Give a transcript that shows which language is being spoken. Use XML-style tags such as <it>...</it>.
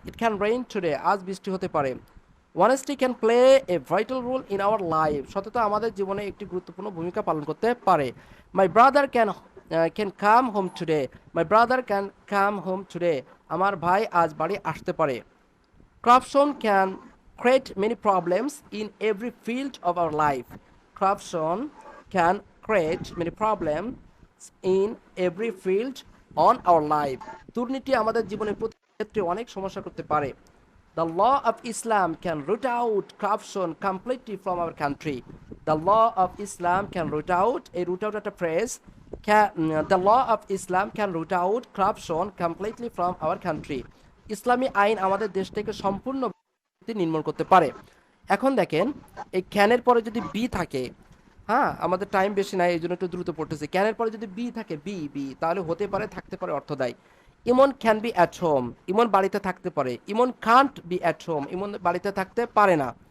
<en>it can rain today,</en> <bn>আজ বৃষ্টি হতে পারে।</bn> <en>honesty can play a vital role in our life,</en> <bn>সততা আমাদের জীবনে একটি গুরুত্বপূর্ণ ভূমিকা পালন করতে পারে।</bn> <en>my brother can come home today, my brother can come home today,</en> <bn>আমার ভাই আজ বাড়ি আসতে পারে।</bn> <en>Corruption can create many problems in every field of our life. Corruption can create many problems in every field on our life.</en> <bn>দুর্নীতি আমাদের জীবনের প্রতি ক্ষেত্রে অনেক সমস্যা করতে পারে।</bn> <en>The law of Islam can root out corruption completely from our country. The law of Islam can root out, a root out একটা phrase, the law of Islam can root out corruption completely from our country.</en> <bn>ইসলামী আইন আমাদের দেশ থেকে সম্পূর্ণ নির্মূল করতে পারে। এখন দেখেন, এই ক্যানের পরে যদি বি থাকে, হ্যাঁ আমাদের টাইম বেশি নাই এই জন্য একটু দ্রুত পড়তেছি। ক্যানের পরে যদি বি থাকে, বি তাহলে হতে পারে, থাকতে পারে অর্থ দেয়।</bn> <en>Emon can be at home,</en> <bn>ইমন বাড়িতে থাকতে পারে।</bn> <en>Emon can't be at home,</en> <bn>ইমন বাড়িতে থাকতে পারে না।</bn>